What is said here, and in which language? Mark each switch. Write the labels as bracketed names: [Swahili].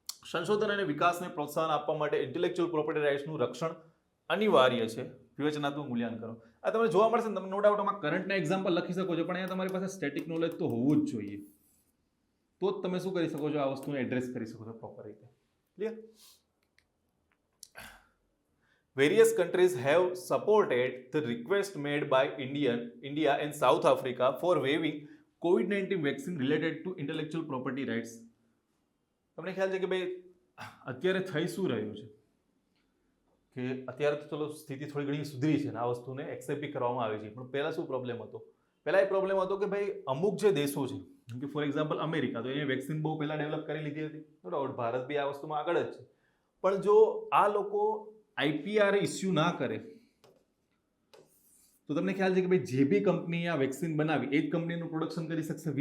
[Gujarati] સંશોધન અને વિકાસને પ્રોત્સાહન આપવા માટે ઇન્ટેલેક્ચ્યુઅલ પ્રોપર્ટી રાઇટ્સનું રક્ષણ અનિવાર્ય છે. વિવેચનાત્મક મૂલ્યાંકન. આ તમને જોવા મળશે ને, તમે નો ડાઉટ આમાં કરંટના એક્ઝામ્પલ લખી શકો છો, પણ અહીંયા તમારી પાસે સ્ટેટિક નોલેજ તો હોવું જ જોઈએ, તો જ તમે શું કરી શકો છો, આ વસ્તુને એડ્રેસ કરી શકો છો પ્રોપર રીતે. Clear? [English] Various countries have supported the request made by India and South Africa for waiving COVID-19 vaccine related to intellectual property rights. [Gujarati] તમને ખ્યાલ છે કે ભાઈ અત્યારે થઈ શું રહ્યું છે, કે અત્યારે તો ચલો સ્થિતિ થોડી ઘણી સુધરી છે અને આ વસ્તુને એક્સેપ્ટ બી કરવામાં આવે છે, પણ પહેલાં શું પ્રોબ્લેમ હતો, પહેલાં એ પ્રોબ્લેમ હતો કે ભાઈ અમુક જે દેશો છે, જેમ કે ફોર એક્ઝામ્પલ અમેરિકા, તો એ વેક્સિન બહુ પહેલાં ડેવલપ કરી લીધી હતી, બરાબર, ભારત બી આ વસ્તુમાં આગળ જ છે, પણ જો આ લોકો આઈપીઆર ઇસ્યુ ના કરે તો તમને ખ્યાલ છે કે ભાઈ જે બી કંપની આ વેક્સિન બનાવી એ જ કંપનીનું પ્રોડક્શન કરી શકશે.